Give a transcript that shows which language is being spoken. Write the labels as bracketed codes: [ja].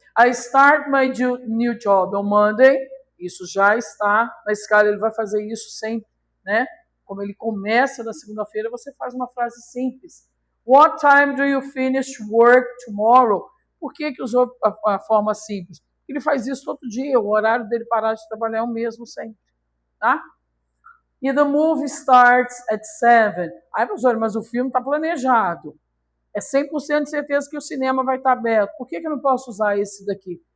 [en] I start my new job on Monday. [pt] Isso já está na escala, ele vai fazer isso sempre, né? Como ele começa na segunda-feira, você faz uma frase simples. [en] What time do you finish work tomorrow? [pt] Por que que usou a forma simples? Ele faz isso todo dia, o horário dele parar de trabalhar é o mesmo sempre, tá? E [en] the movie starts at 7. [pt] Aí, professor, mas o filme está planejado. É 100% de certeza que o cinema vai estar aberto. Por que eu não posso usar esse daqui?